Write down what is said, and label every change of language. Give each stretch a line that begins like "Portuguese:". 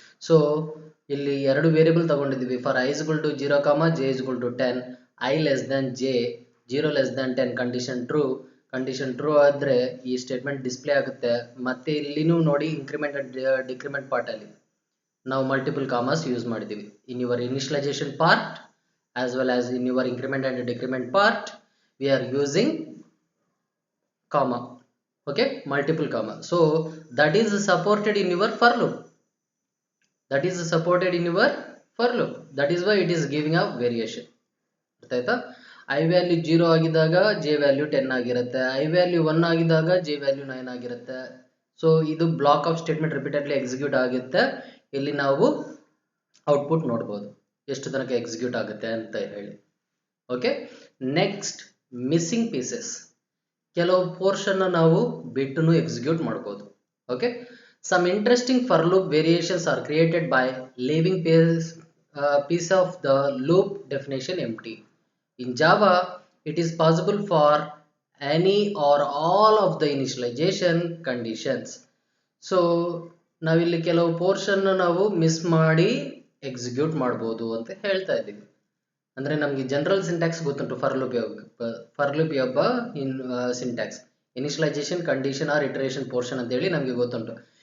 English: so
Kannada: ಇಲ್ಲಿ ಎರಡು variable ತಗೊಂಡಿದ್ದೀವಿ.
English: For I is equal to 0 comma J is equal to 10, I less than J 0 less than 10 condition true.
Kannada: Condition true ಆದ್ರೆ ಈ statement display ಆಗುತ್ತೆ. ಮತ್ತೆ ಇಲ್ಲಿನೂ ನೋಡಿ ಇನ್ಕ್ರಿಮೆಂಟ್ ಅಂಡ್ ಡಿಕ್ರಿಮೆಂಟ್ ಪಾರ್ಟ್ ಅಲ್ಲಿ ನಾವು ಮಲ್ಟಿಪಲ್ ಕಾಮರ್ಸ್ ಯೂಸ್ ಮಾಡಿದ್ದೀವಿ.
English: In your initialization part as well as in your increment and decrement part we are using comma. Okay, multiple comma. So that is supported in your for loop. That is supported in your for loop. That is why it is giving a variation.
Kannada: ಅರ್ಥ ಆಯ್ತಾ? I value 0 ಆಗಿದಾಗ j value 10 ಆಗಿರುತ್ತೆ, I value 1 ಆಗಿದಾಗ j value 9 ಆಗಿರುತ್ತೆ. So ಇದು block of statement repeatedly execute ಆಗುತ್ತೆ. ಇಲ್ಲಿ ನಾವು output ನೋಡಬಹುದು ಎಷ್ಟು ತನಕ ಎಕ್ಸಿಕ್ಯೂಟ್ ಆಗುತ್ತೆ ಅಂತ ಹೇಳಿ. Okay, next missing pieces. ಕೆಲವು ಪೋರ್ಷನ್ ನಾವು ಬಿಟ್ಟು ಎಕ್ಸಿಕ್ಯೂಟ್ ಮಾಡಬಹುದು.
English: Okay, some interesting for loop variations are created by leaving piece of the loop definition empty. In Java, it is possible for any or all of the initialization conditions.
Kannada: So ನಾವಿಲ್ಲಿ ಕೆಲವು portion ನಾವು miss ಮಾಡಿ execute ಮಾಡಬಹುದು ಅಂತ ಹೇಳ್ತಾ ಇದ್ದೀವಿ. ಅಂದ್ರೆ ನಮಗೆ ಜನರಲ್ ಸಿಂಟ್ಯಾಕ್ಸ್ ಗೊತ್ತುಂಟು ಫಾರ್ ಲೂಪ್ ಒಬ್ಬ syntax initialisation condition R ಇಟರೇಷನ್ portion ಅಂತ ಹೇಳಿ ನಮಗೆ ಗೊತ್ತುಂಟು.